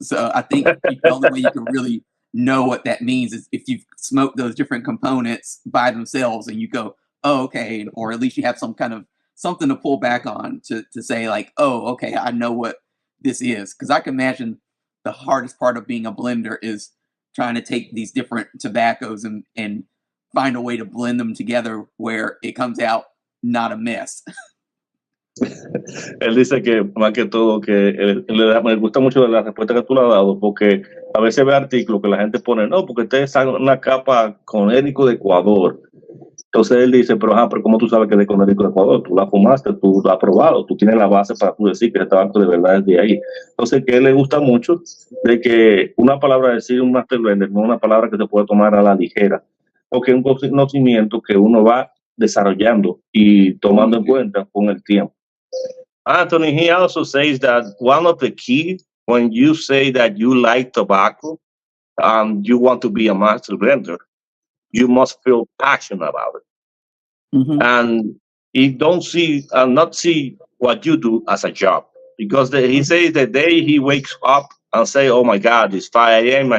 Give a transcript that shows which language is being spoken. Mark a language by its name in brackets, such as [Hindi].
[English] So I think the only way you can really know what that means is if you've smoked those different components by themselves and you go, oh, okay, or at least you have some kind of something to pull back on to say like, oh, okay, I know what this is. Because I can imagine the hardest part of being a blender is trying to take these different tobaccos and find a way to blend them together where it comes out not a mess. [Spanish] Él dice que más que todo que me gusta mucho la respuesta que tú le has dado, porque a veces ve artículos que la gente pone, no, porque ustedes sacan una capa con étnico de Ecuador, Entonces él dice, pero ¿cómo tú sabes que es de Connecticut, Ecuador? Tú la fumaste, tú lo has probado, tú tienes la base para tú decir que el tabaco de verdad es de ahí. Entonces, que a él le gusta mucho de que una palabra decir un master blender no es una palabra que se puede tomar a la ligera, porque es un conocimiento que uno va desarrollando y tomando en cuenta con el tiempo. [English] Anthony, he also says that one of the key when you say that you like tobacco, you want to be a master blender, you must feel passionate about it. Mm-hmm. And he don't see not see what you do as a job, because he says the day he wakes up and say, oh my God, it's 5 a.m.